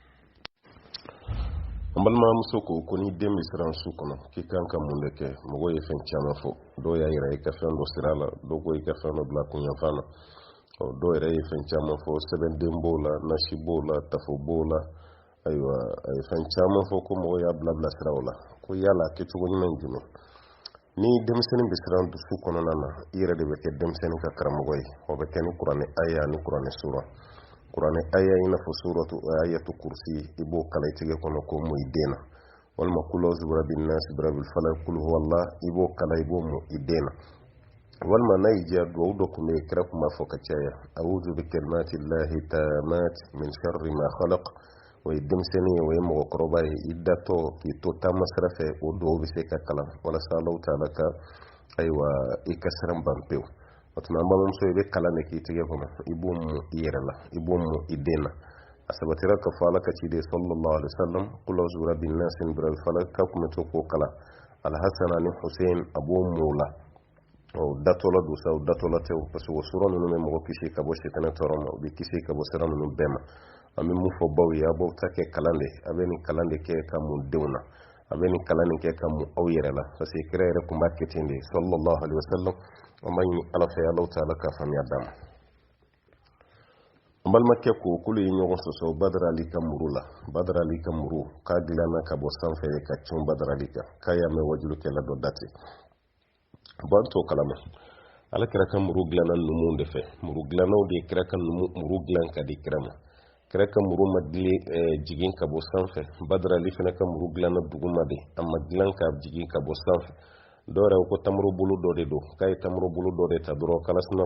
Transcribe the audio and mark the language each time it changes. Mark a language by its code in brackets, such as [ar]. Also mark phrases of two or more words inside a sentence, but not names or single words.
[bm] An balimamuso ko ni den bɛ siran su kɔnɔ k'i kan ka mun de kɛ mɔgɔ ye fɛn caman fɔ dɔw y'a yira i ka fɛn dɔ sira la dɔw ko i ka fɛn dɔ bila kunyanfan na dɔw yɛrɛ ye fɛn caman fɔ sɛbɛnden b'o la nasi b'o la tafo b'o la ayiwa a ye fɛn caman fɔ ko mɔgɔ y'a bila siraw la ko yala kɛcogo ɲuman jumɛn ni denmisɛnnin bɛ siran dusu kɔnɔna na i yɛrɛ de bɛ kɛ denmisɛnnin ka karamɔgɔ ye o bɛ kɛ ni kuranɛ aya ni kuranɛ sura kuranɛ aya i n'a fɔ suratu [ar] آية الكرسي [bm] i b'o kala i tigɛ kɔnɔ ko mu i den na walima [ar] قل أعوذ برب الناس برب الفلق قل هو الله [bm] i b'o kala i b'o mu i den na walima n'a y'i diya duwawu dɔ tun bɛ yen kira tun b'a fɔ ka caya [ar] أعوذ بكلمات الله التامات من شر ما خلق [bm] o ye denmisɛnnin ye o ye mɔgɔkɔrɔba ye i datɔ k'i to taama sira fɛ o duwawu bɛ se ka kalan walasa Alahu taala ka ayiwa i ka siran ban pewu o tuma an balimamuso i bɛ kalan de k'i tigɛ kɔnɔ i b'o mu i yɛrɛ la i b'o mu i den na a sabatira ka fɔ ala ka ciden [ar] صلى الله عليه وسلم قل أعوذ برب الناس من برب الفلق [bm] ka kun bɛ to k'o kalan alhassan ani husein a b'o mu o la o datɔla don sa o datɔla tɛ o [fr] parce que [bm] o sura ninnu bɛ mɔgɔ kisi ka bɔ sitanɛ tɔɔrɔ ma u bɛ kisi ka bɔ sira ninnu bɛɛ ma an bɛ mun fɔ baw ye a b'aw ta kɛ kalan de a bɛ nin kalan de kɛ ka mun denw na a bɛ nin kalan nin kɛ ka mun aw yɛrɛ la [fr] parce que [bm] kira yɛrɛ tun b'a kɛ ten de [ar] صلى الله عليه وسلم [bm] an b'a ɲini ala fɛ Alahu taala ka faamuya d'a ma an balimakɛ ko k'olu ye ɲɔgɔn sɔsɔ Badara Ali ka muru la Badara Ali ka muru k'a dilanna ka bɔ sanfɛ ka cun Badara Ali kan k'a y'a mɛn wajulukɛla dɔ da ten ban t'o kalama ala kira ka muru dilanna numuw de fɛ muru dilannaw de kira ka muru dilan ka di kira ma kira ka muru ma jigin ka bɔ sanfɛ Badara Ali fana ka muru dilanna duguma de a ma dilan ka jigin ka bɔ sanfɛ dɔw yɛrɛ ko tamaro bolo dɔ de don k'a ye tamaro bolo dɔ de ta dɔrɔn kalasina